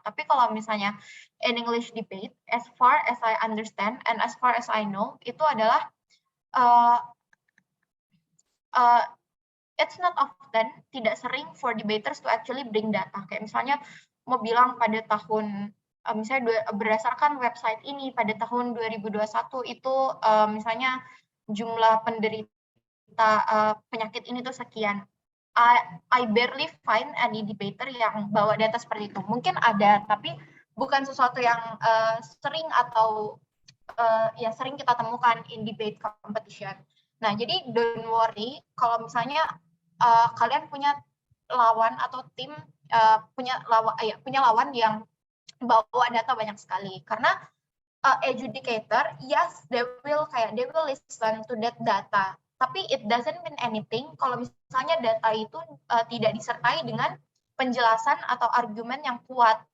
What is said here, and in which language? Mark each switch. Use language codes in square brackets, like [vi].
[id] Tapi kalau misalnya [en] in English debate, as far as I understand and as far as I know, [id] itu adalah [en] it's not often, [id] tidak sering [en] for debaters to actually bring data. [id] Kayak misalnya mau bilang pada tahun misalnya berdasarkan website ini pada tahun 2021 itu misalnya jumlah penderita penyakit ini tuh sekian. [en] I barely find any debater [id] yang bawa data seperti itu. Mungkin ada, tapi bukan sesuatu yang sering atau sering kita temukan [en] in debate competition. [id] Nah, jadi [en] don't worry [id] kalau misalnya kalian punya lawan atau tim punya lawan yang bawa data banyak sekali. Karena [en] adjudicator, yes, they will listen to that data. [id] Tapi [en] it doesn't mean anything [id] kalau misalnya data itu tidak disertai dengan penjelasan atau argumen yang kuat.